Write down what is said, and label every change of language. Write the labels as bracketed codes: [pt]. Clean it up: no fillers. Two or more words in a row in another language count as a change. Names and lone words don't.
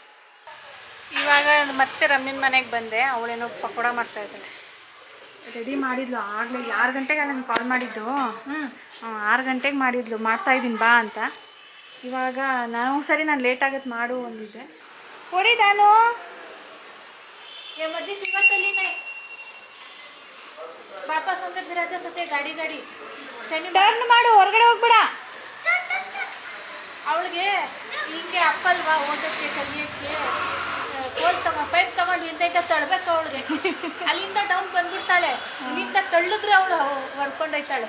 [kn] ಇವಾಗ ಮತ್ತೆ ರಮ್ಯನ ಮನೆಗೆ ಬಂದೆ, ಅವಳೇನೋ ಪಕೋಡ ಮಾಡ್ತಾ ಇದ್ದಾಳೆ. ರೆಡಿ ಮಾಡಿದ್ಲು ಆಗಲೇ 6 ಗಂಟೆಗೆ ನನಗೆ ಕಾಲ್ ಮಾಡಿದ್ದು. 6 ಗಂಟೆಗೆ ಮಾಡಿದ್ಲು, ಮಾಡ್ತಾಯಿದ್ದೀನಿ ಬಾ ಅಂತ. ಇವಾಗ ಸರಿ ನಾನು ಲೇಟ್ ಆಗತ್ತೆ ಮಾಡು ಅಂದಿದ್ದೆ. ಕೊಡಿ ನಾನು [mr] मधी सिवतली नाही बापा संगत फिरायचं होते गाडी [kn] ಟರ್ನ್ ಮಾಡು, ಹೊರಗಡೆ ಹೋಗ್ಬೇಡ. ಅವಳಿಗೆ ಹಿಂಗೆ ಅಪ್ಪಲ್ವಾ ಓದಕ್ಕೆ ಕಲಿಯೋಕ್ಕೆ ಕೋಲ್ ಪೈಪ್ ತಗೊಂಡು ಹಿಂದೆಯಿಂದ ತಳ್ಬೇಕು ಅವಳಿಗೆ. ಅಲ್ಲಿಂದ ಡೌನ್ ಬಂದ್ಬಿಡ್ತಾಳೆ, ಇಲ್ಲಿಂದ ತಳ್ಳಿದ್ರೆ ಅವಳು ಹೊರ್ಕೊಂಡೋಯ್ತಾಳೆ.